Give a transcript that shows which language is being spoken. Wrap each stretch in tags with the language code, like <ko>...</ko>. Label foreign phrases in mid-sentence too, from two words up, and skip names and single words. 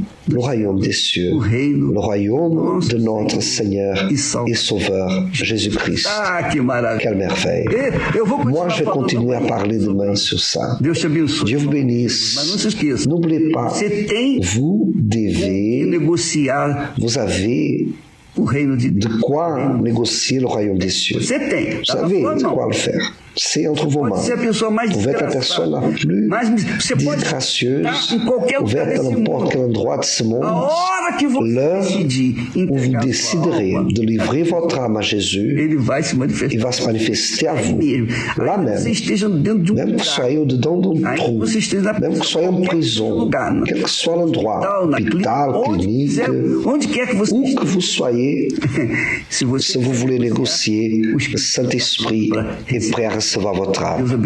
<fr>Le royaume des cieux, le royaume de notre Seigneur et Sauveur Jésus-Christ. Quelle merveille! Moi, je vais continuer à parler demain sur ça. Dieu vous bénisse. N'oubliez pas, vous avez</fr> <pt>o reino de Deus.</pt> <fr>De quoi négocier le royaume des cieux?</fr> <pt>Você tem.</pt> <fr>Vous savez de quoi le faire. C'est entre vos mains.</fr> <pt>Pode ser a pessoa mais</pt> <fr>Vous êtes la personne la plus disgracieuse, vous êtes dans n'importe quel endroit de ce monde. L'heure où vous déciderez de livrer votre âme à Jésus, il va se manifester à vous. Là même, même que vous soyez au-dedans d'un trou, même que vous soyez en prison, quel que soit l'endroit, hôpital, clinique, où que vous soyez, si vous voulez négocier, le Saint-Esprit est prêt à recevoir votre âme.</fr>